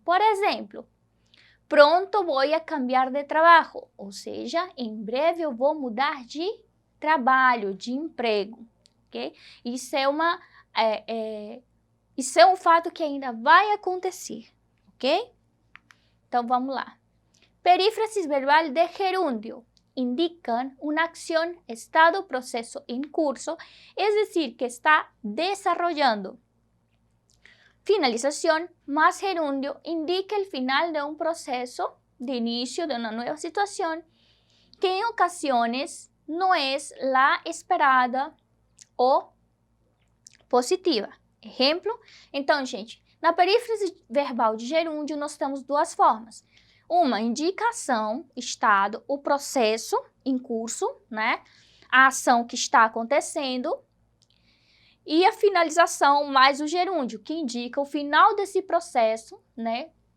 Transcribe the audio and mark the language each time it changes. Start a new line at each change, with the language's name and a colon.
Portuguese: Por exemplo,
Spanish: pronto vou a cambiar
Portuguese: de trabalho, ou seja, em breve eu vou mudar de trabalho, de emprego, ok? Isso é um fato que ainda vai acontecer, ok? Então, vamos lá.
Spanish: Perífrasis verbal de gerúndio indican una acción, estado, proceso en curso, es decir, que está desarrollando. Finalización más gerundio indica el final de un proceso, de inicio de una nueva situación, que en ocasiones no es la esperada
Portuguese: ou
Spanish: positiva.
Portuguese: Exemplo? Então, gente, na perífrase verbal de gerúndio, nós temos duas formas. Uma, indicação, estado, o processo em curso, né? A ação que está acontecendo. E a finalização mais o gerúndio, que indica o final desse processo, né?